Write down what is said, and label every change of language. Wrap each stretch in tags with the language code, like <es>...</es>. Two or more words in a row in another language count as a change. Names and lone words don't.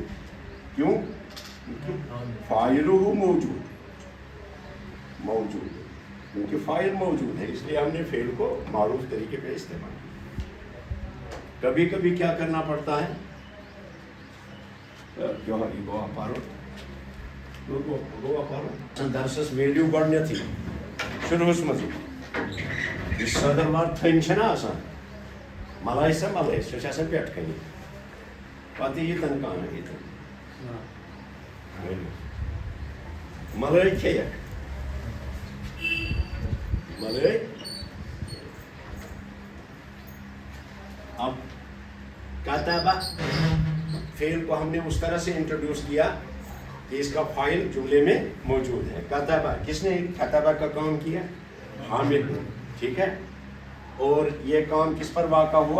<ur>کیوں، فاعلہٗ موجود، موجود، کیونکہ فاعل موجود ہے، اس لیے ہم نے فعل کو معروف طریقے پہ استعمال کیا. کبھی کبھی کیا کرنا پڑتا ہے، کیوں</ur> <ks>पारो درسس ویلیو گۄڈنیٚتھٕے شروٗعس منٛزٕے یُس صدٕروار تھٔنۍ چھَنا آسان ملٲے سۄ ملٲے سۄ چھِ آسان پٮ۪ٹھٕ کَنی پَتہٕ ییٖتَن کانٛہہ ییٖتَن ملٲے کھیٚیَکھ ملٲے.</ks> <ur>اب کتابہ فعل کو ہم نے اس طرح سے انٹروڈیوس کیا کہ اس کا فاعل جملے میں موجود ہے. کتابہ کس نے کتابہ کا کام کیا؟ حامد نے. ٹھیک ہے. اور یہ کام کس پر واقع ہوا؟</ur>